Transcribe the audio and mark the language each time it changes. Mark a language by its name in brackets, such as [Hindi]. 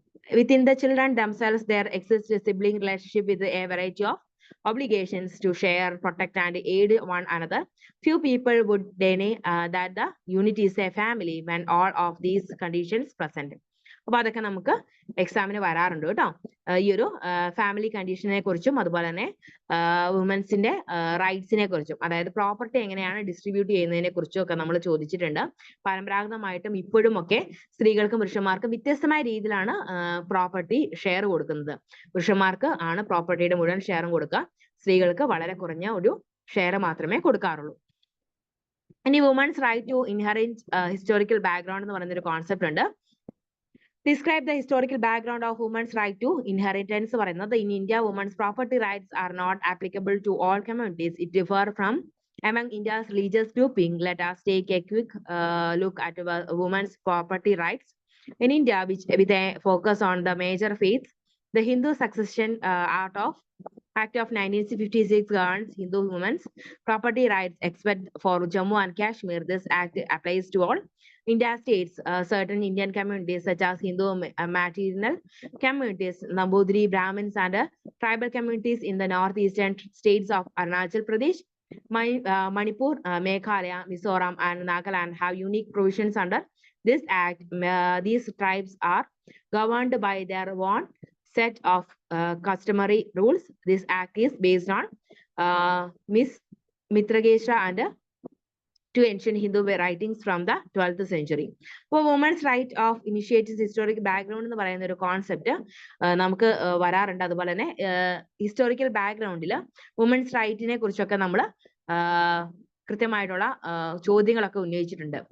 [English] Within the children themselves, there exists a sibling relationship with a variety of obligations to share, protect, and aid one another. Few people would deny that the unit is a family when all of these conditions present. [Malayalam] അപ്പൊ അതൊക്കെ നമുക്ക് എക്സാമിന് വരാറുണ്ട് കേട്ടോ. ഈ ഒരു family കണ്ടീഷനെ കുറിച്ചും അതുപോലെ തന്നെ വുമൻസിന്റെ റൈറ്റ്സിനെ കുറിച്ചും, അതായത് പ്രോപ്പർട്ടി എങ്ങനെയാണ് ഡിസ്ട്രിബ്യൂട്ട് ചെയ്യുന്നതിനെ കുറിച്ചും ഒക്കെ നമ്മൾ ചോദിച്ചിട്ടുണ്ട്. പരമ്പരാഗതമായിട്ടും ഇപ്പോഴും ഒക്കെ സ്ത്രീകൾക്കും പുരുഷന്മാർക്കും വ്യത്യസ്തമായ രീതിയിലാണ് പ്രോപ്പർട്ടി ഷെയർ കൊടുക്കുന്നത്. പുരുഷന്മാർക്ക് ആണ് പ്രോപ്പർട്ടിയുടെ മുഴുവൻ ഷെയറും കൊടുക്കുക, സ്ത്രീകൾക്ക് വളരെ കുറഞ്ഞ ഒരു ഷെയർ മാത്രമേ കൊടുക്കാറുള്ളൂ. ഇനി women's right to inherit historical background എന്ന് പറയുന്ന ഒരു കോൺസെപ്റ്റ് ഉണ്ട്. [English] Describe the historical background of women's right to inheritance. In India, women's property rights are not applicable to all communities. It differs from among India's religious grouping. Let us take a quick look at women's property rights. In India, with a focus on the major faiths, the Hindu Succession Act of 1956 governs Hindu women's property rights except for Jammu and Kashmir. This act applies to all India states. Certain Indian communities such as Hindu matrilineal communities, Nambudiri, Brahmins, and tribal communities in the northeastern states of Arunachal Pradesh, Manipur, Meghalaya, Mizoram, and Nagaland have unique provisions under this act. These tribes are governed by their own set of customary rules. This act is based on Miss Mitragesha and to ancient Hindu writings from the 12th century. [Malayalam] അപ്പോൾ women's right of initiatives historical background എന്ന് പറയുന്ന ഒരു concept നമുക്ക് വരാറുണ്ട്. അതുപോലെ തന്നെ historical ബാക്ക്ഗ്രൗണ്ടിൽ women's റൈറ്റിനെ കുറിച്ചൊക്കെ നമ്മൾ കൃത്യമായിട്ടുള്ള ചോദ്യങ്ങളൊക്കെ ഉന്നയിച്ചിട്ടുണ്ട്.